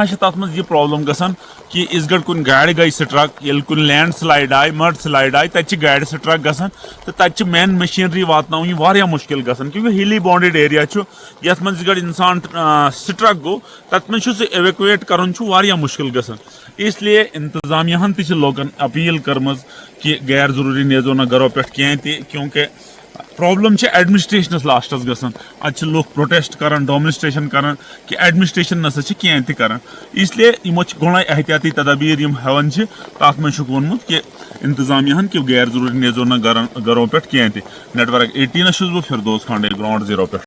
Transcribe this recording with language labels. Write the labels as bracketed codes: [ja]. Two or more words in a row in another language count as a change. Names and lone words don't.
[ks] چھِ تتھ منٛز یہِ پرابلم گژھان کہِ یِژھ گٔڑۍ کُنہِ گاڑِ گٔے سٹرک ییٚلہِ کُنہِ لینڈ سلایڈ آیہِ مڈ سلایڈ آیہِ تتہِ چھِ گاڑِ سٹرک گژھان تہٕ تتہِ چھِ مین مشیٖنری واتناوٕنۍ واریاہ مُشکِل گژھان کیونکہِ ہِلی باونڈٕڈ ایریا چھُ یتھ منٛز یِژھ گٔڑۍ انسان سٹرک گوٚو تتھ منٛز چھُ سُہ ایویکویٹ کرُن چھُ واریاہ مُشکِل گژھان اس لیے انتظامیہن تہِ چھِ لوٗکن اپیٖل کٔرمٕژ کہِ غیر ضروٗری نیرزیو نہٕ گرو پٮ۪ٹھ کینٛہہ تہِ کیونکہِ پرابلم چھِ ایڈمنسٹریشنس لاسٹس گژھان اتہِ چھِ لُکھ پروٹیسٹ کران ڈامنسٹریشن کران کہِ ایڈمنسٹریشن نسا چھِ کینٛہہ تہِ کران اس لیے یِمو چھِ گۄڈے احتیاطی تدابیٖر یِم ہیٚوان چھِ تتھ منٛز چھُکھ ووٚنمُت کہِ انتظامیہن کہِ غیر ضروٗری نیرزیو نہٕ گرو پٮ۪ٹھ کینٛہہ تہِ نیٹ ورک 18 چھُس بہٕ فردوس کھانڈے گراوُنڈ 0 پٮ۪ٹھ